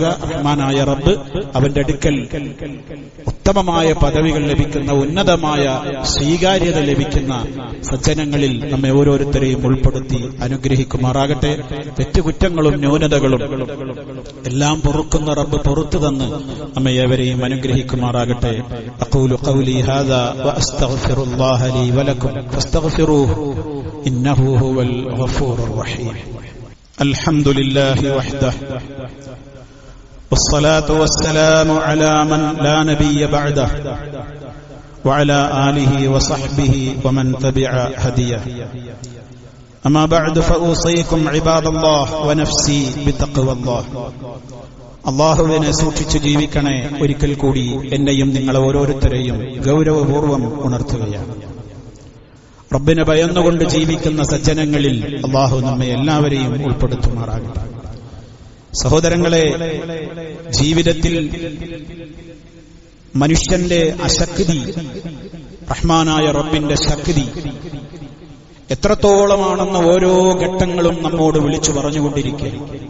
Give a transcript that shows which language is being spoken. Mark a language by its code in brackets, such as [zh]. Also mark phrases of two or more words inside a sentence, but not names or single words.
[ml] റഹ്മാനായ റബ്ബ് അവന്റെ അടുക്കൽ ഉത്തമമായ പദവികൾ ലഭിക്കുന്ന, ഉന്നതമായ സ്വീകാര്യത ലഭിക്കുന്ന സജ്ജനങ്ങളിൽ നമ്മെ ഓരോരുത്തരെയും ഉൾപ്പെടുത്തി അനുഗ്രഹിക്കുമാറാകട്ടെ. തെറ്റുകുറ്റങ്ങളും ന്യൂനതകളും എല്ലാം പൊറുക്കുന്ന റബ്ബ് പുറത്തു തന്ന് നമ്മെ ഏവരെയും അനുഗ്രഹിക്കുമാറാകട്ടെ. [ar] أقول قولي هذا وأستغفر الله لي ولكم فاستغفروه إنه هو الغفور الرحيم. الحمد لله وحده والصلاة والسلام على من لا نبي بعده وعلى آله وصحبه ومن تبع هديه. أما بعد فأوصيكم عباد الله ونفسي بتقوى الله. [ml] അള്ളാഹുവിനെ സൂക്ഷിച്ച് ജീവിക്കണേ. ഒരിക്കൽ കൂടി എന്നെയും നിങ്ങളെ ഓരോരുത്തരെയും ഗൗരവപൂർവ്വം ഉണർത്തുകയാണ്. റബ്ബിനെ ഭയന്നുകൊണ്ട് ജീവിക്കുന്ന സജ്ജനങ്ങളിൽ അള്ളാഹു നമ്മെ എല്ലാവരെയും ഉൾപ്പെടുത്തുമാറാകട്ടെ. സഹോദരങ്ങളെ, ജീവിതത്തിൽ മനുഷ്യന്റെ അശക്തി, റഹ്മാനായ റബ്ബിന്റെ ശക്തി എത്രത്തോളമാണെന്ന് ഓരോ ഘട്ടങ്ങളും നമ്മോട് വിളിച്ചു പറഞ്ഞുകൊണ്ടിരിക്കുകയാണ്.